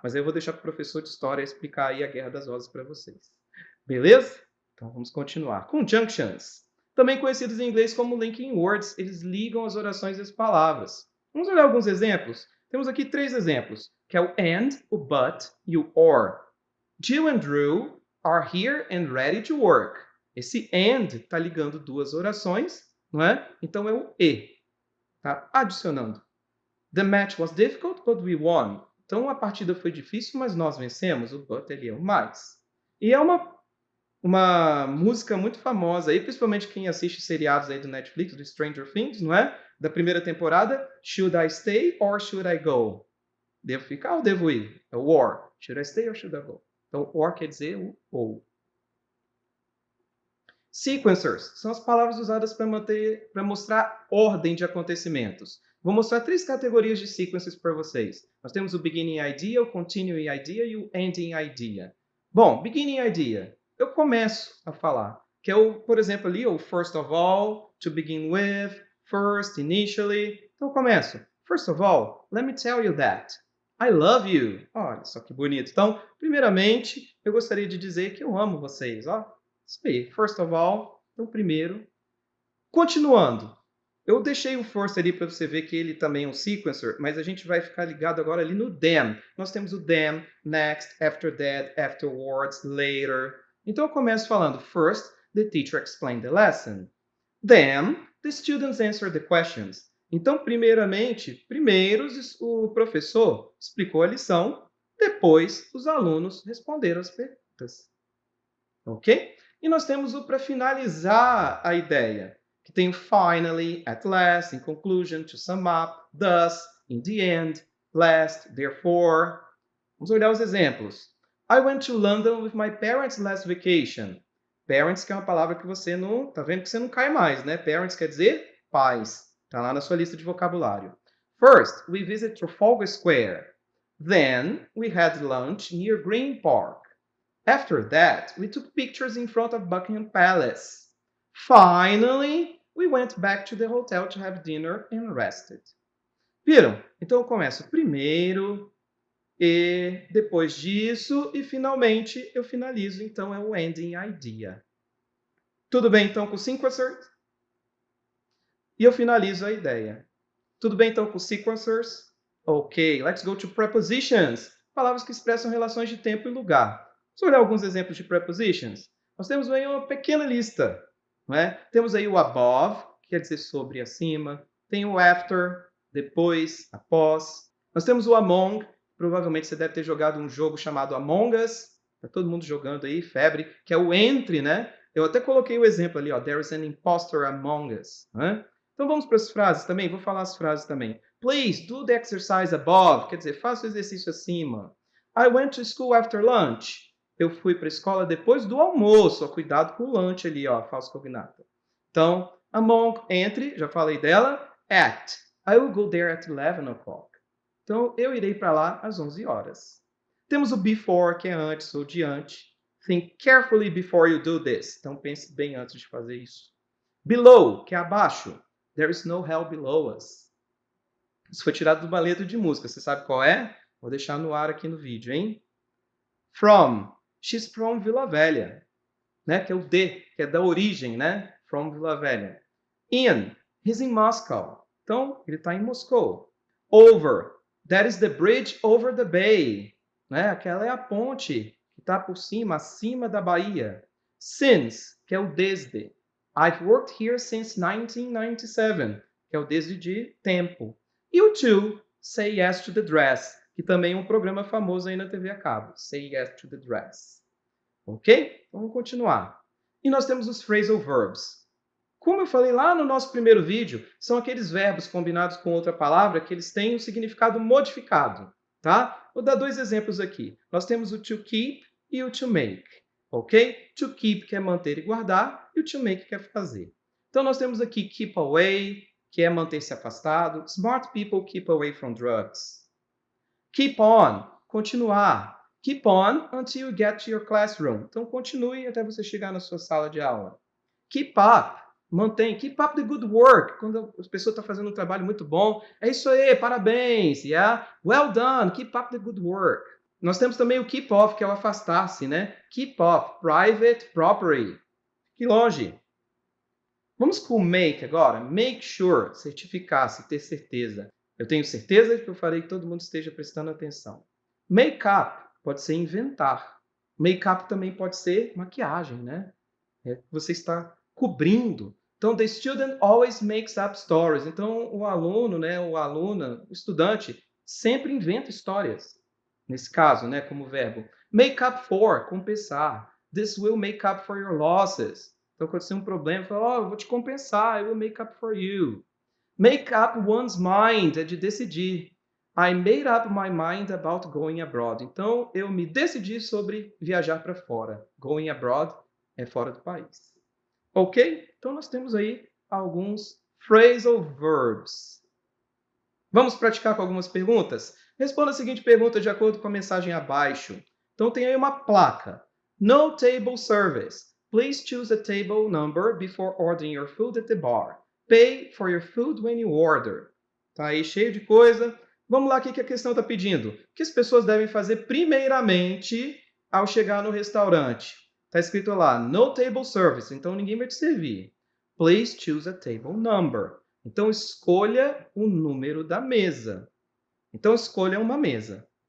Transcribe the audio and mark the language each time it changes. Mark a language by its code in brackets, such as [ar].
[pt] Mas aí eu vou deixar para o professor de História explicar aí a Guerra das Rosas para vocês. Beleza? Então, vamos continuar. Conjunctions. Também conhecidos em inglês como linking words, eles ligam as orações e as palavras. Vamos olhar alguns exemplos? Temos aqui 3 exemplos, que é o and, o but e o or. [en] Jill and Drew are here and ready to work. [pt] Esse and está ligando 2 orações, não é? Então é o e. Tá adicionando. [en] The match was difficult, but we won. [pt] Então a partida foi difícil, mas nós vencemos. O but ele é o mais. E é uma música muito famosa aí, principalmente quem assiste seriados aí do Netflix, do Stranger Things, não é? Da primeira temporada, [en] Should I stay or should I go? [pt] Devo ficar ou devo ir? É o or. [en] Should I stay or should I go? [pt] Então, or quer dizer o ou. Sequencers são as palavras usadas para mostrar ordem de acontecimentos. Vou mostrar 3 categorias de sequences para vocês. Nós temos o beginning idea, o continuing idea e o ending idea. Bom, beginning idea. Eu começo a falar, que é o, por exemplo, ali, o first of all, to begin with, first, initially. Então, eu começo. [en] First of all, let me tell you that. I love you. [pt] Olha só que bonito. Então, primeiramente, eu gostaria de dizer que eu amo vocês. Ó, isso aí. First of all, então, primeiro. Continuando. Eu deixei o first ali para você ver que ele também é um sequencer, mas a gente vai ficar ligado agora ali no then. Nós temos o then, next, after that, afterwards, later. Então eu começo falando [en] first, the teacher explained the lesson. Then, the students answered the questions. [pt] Então, primeiramente, primeiro o professor explicou a lição, depois os alunos responderam as perguntas. Ok? E nós temos o para finalizar a ideia, que tem o finally, at last, in conclusion, to sum up, thus, in the end, last, therefore. Vamos olhar os exemplos. [en] I went to London with my parents last vacation. [pt] Parents, que é uma palavra que você não... Tá vendo que você não cai mais, né? Parents quer dizer pais. Tá lá na sua lista de vocabulário. [en] First, we visit Trafalgar Square. Then, we had lunch near Green Park. After that, we took pictures in front of Buckingham Palace. Finally, we went back to the hotel to have dinner and rested. [pt] Viram? Então eu começo primeiro, e depois disso, e finalmente eu finalizo, então é o ending idea. Tudo bem então com o sequencers? E eu finalizo a ideia. Tudo bem então com sequencers? [en] Ok, let's go to prepositions. [pt] Palavras que expressam relações de tempo e lugar. Vamos olhar alguns exemplos de prepositions? Nós temos aí uma pequena lista. Não é? Temos aí o above, que quer dizer sobre, acima. Tem o after, depois, após. Nós temos o among. Provavelmente você deve ter jogado um jogo chamado Among Us. Está todo mundo jogando aí, febre. Que é o entre, né? Eu até coloquei o exemplo ali, ó. [en] There is an imposter among us. [pt] Né? Então vamos para as frases também. Vou falar as frases também. [en] Please do the exercise above. [pt] Quer dizer, faça o exercício acima. [en] I went to school after lunch. [pt] Eu fui para a escola depois do almoço. Ó, cuidado com o lunch ali, ó, falso cognata. Então, among, entre, já falei dela. [en] At. I will go there at 11 o'clock. [pt] Então, eu irei para lá às 11 horas. Temos o before, que é antes ou diante. [en] Think carefully before you do this. [pt] Então, pense bem antes de fazer isso. Below, que é abaixo. [en] There is no hell below us. [pt] Isso foi tirado de uma letra de música. Você sabe qual é? Vou deixar no ar aqui no vídeo, hein? From. [en] She's from Vila Velha. [pt] Né? Que é o D, que é da origem, né? [en] From Vila Velha. In. He's in Moscow. [pt] Então, ele está em Moscou. [en] Over. That is the bridge over the bay. [pt] Né? Aquela é a ponte que está por cima, acima da Bahia. Since, que é o desde. [en] I've worked here since 1997, [pt] que é o desde de tempo. E o to, [en] say yes to the dress, [pt] que também é um programa famoso aí na TV a cabo. [en] Say yes to the dress. Ok? Vamos continuar. [pt] E nós temos os phrasal verbs. Como eu falei lá no nosso primeiro vídeo, são aqueles verbos combinados com outra palavra que eles têm um significado modificado. Tá? Vou dar dois exemplos aqui. Nós temos o to keep e o to make. Ok? To keep quer manter e guardar, e o to make quer fazer. Então nós temos aqui keep away, que é manter-se afastado. [en] Smart people keep away from drugs. Keep on, [pt] continuar. [en] Keep on until you get to your classroom. [pt] Então continue até você chegar na sua sala de aula. Keep up, mantém. [en] Keep up the good work. [pt] Quando a pessoa está fazendo um trabalho muito bom, é isso aí, parabéns. [en] Yeah? Well done, keep up the good work. [pt] Nós temos também o keep off, que é o afastar-se, né? [en] Keep off, private property. [pt] Fique longe. Vamos com o make agora. Make sure, certificar-se, ter certeza. Eu tenho certeza que eu farei que todo mundo esteja prestando atenção. Make up pode ser inventar. Make up também pode ser maquiagem, né? Você está cobrindo. [en] Então, the student always makes up stories. [pt] Então, o aluno, né, o aluna, o estudante, sempre inventa histórias. Nesse caso, né, como verbo. Make up for, compensar. [en] This will make up for your losses. [pt] Então, quando tem um problema, fala, eu vou te compensar, [en] I will make up for you. [pt] Make up one's mind é de decidir. [en] I made up my mind about going abroad. [pt] Então, eu me decidi sobre viajar para fora. Going abroad é fora do país. Ok? Então, nós temos aí alguns phrasal verbs. Vamos praticar com algumas perguntas? Responda a seguinte pergunta de acordo com a mensagem abaixo. Então, tem aí uma placa. [en] No table service. Please choose a table number before ordering your food at the bar. Pay for your food when you order. [pt] Tá aí cheio de coisa. Vamos lá, o que a questão está pedindo? O que as pessoas devem fazer primeiramente ao chegar no restaurante? Está escrito lá, no table service, então ninguém vai te servir. [en] Please choose a table number. [pt] Então, escolha o número da mesa. Então, escolha uma mesa.